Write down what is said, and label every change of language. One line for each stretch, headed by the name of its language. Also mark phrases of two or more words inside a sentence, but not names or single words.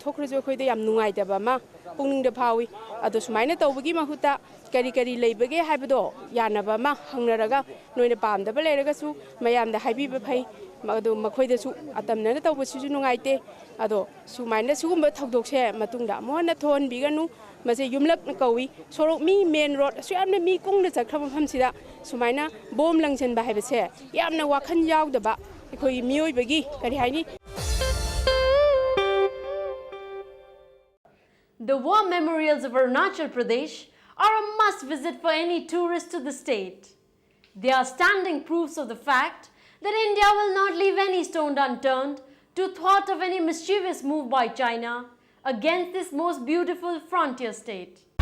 Manipuri: thokhrjo khoi de yam nungai da ba ma pungning da phawi ado sumaina tawbagi mahuta kari kari leibage haibado yanaba ma hangnaraga noina pamdaba leiraga su mayam da haibi ba phai madu makhoi da su atamna na tawba su nungaite ado sumaina sugumba thokdokse matungda mohna thon biganu mase yumlak na kawi sorok mi
English: main road
Manipuri: su yamna mi kungna chakhraba phamsida sumaina bom langchen ba haibase yamna wakhan yaudaba khoi mioi bagi kari haini.
English: The war memorials of Arunachal Pradesh are a must-visit for any tourist to the state. They are standing proofs of the fact that India will not leave any stone unturned to thwart of any mischievous move by China against this most beautiful frontier state.